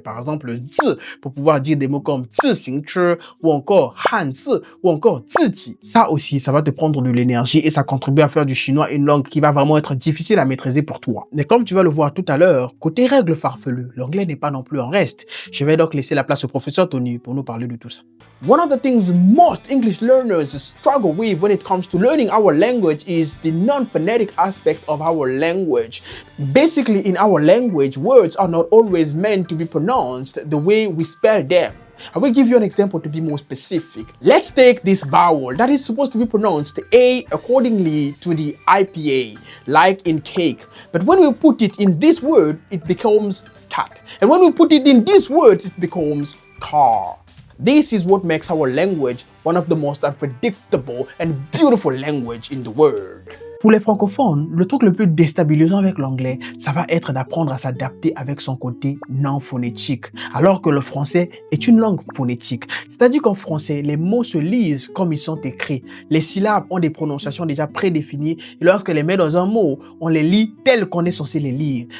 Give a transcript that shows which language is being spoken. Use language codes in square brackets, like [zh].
[fr] Par exemple, le zi, pour pouvoir dire des mots comme zi xing chi, ou encore han zi, ou encore zi ji. Ça aussi, ça va te prendre de l'énergie et ça contribue à faire du chinois une langue qui va vraiment être difficile à maîtriser pour toi. Mais comme tu vas le voir tout à l'heure, côté règles farfelu, l'anglais n'est pas non plus en reste. Je vais donc laisser la place au professeur Tony pour nous parler de tout ça. [en] One of the things most English learners struggle with when it comes to learning our language is the non-phonetic aspect of our language. Basically, in our language, words are not always meant to be pronounced the way we spell them. I will give you an example to be more specific. Let's take this vowel that is supposed to be pronounced A accordingly to the IPA, like in cake. But when we put it in this word, it becomes cat. And when we put it in this word, it becomes car. This is what makes our language one of the most unpredictable and beautiful language in the world. [fr] Pour les francophones, le truc le plus déstabilisant avec l'anglais, ça va être d'apprendre à s'adapter avec son côté non phonétique, alors que le français est une langue phonétique. C'est-à-dire qu'en français, les mots se lisent comme ils sont écrits. Les syllabes ont des prononciations déjà prédéfinies et lorsque les met dans un mot, on les lit tels qu'on est censé les lire.